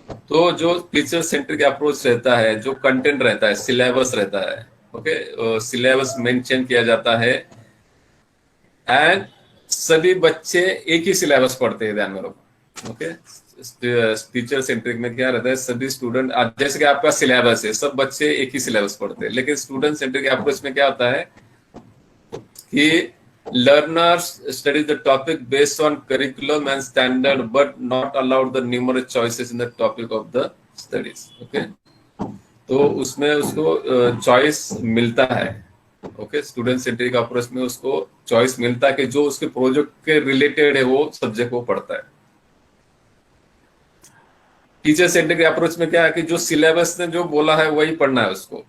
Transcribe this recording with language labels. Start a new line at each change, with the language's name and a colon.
Hindi: तो जो teacher centric approach रहता है, जो कंटेंट रहता है, सिलेबस रहता है। ओके, सिलेबस मेंशन किया जाता है एंड सभी बच्चे एक ही सिलेबस पढ़ते हैं, ध्यान में रखो। ओके, टीचर सेंट्रिक में क्या रहता है, सभी स्टूडेंट, जैसे कि आपका सिलेबस है, सब बच्चे एक ही सिलेबस पढ़ते हैं। लेकिन स्टूडेंट सेंट्रिक अप्रोच में क्या होता है कि
English: learners study the topic based on curriculum and standard but not allowed the numerous choices in the topic of the studies.
Hindi: Okay, तो उसमें उसको चॉइस मिलता है। ओके, स्टूडेंट सेंट्रिक अप्रोच में उसको चॉइस मिलता है कि जो उसके प्रोजेक्ट के रिलेटेड है वो सब्जेक्ट वो पढ़ता है। टीचर सेंट्रिक अप्रोच में क्या है कि जो सिलेबस ने जो बोला है वही पढ़ना है उसको।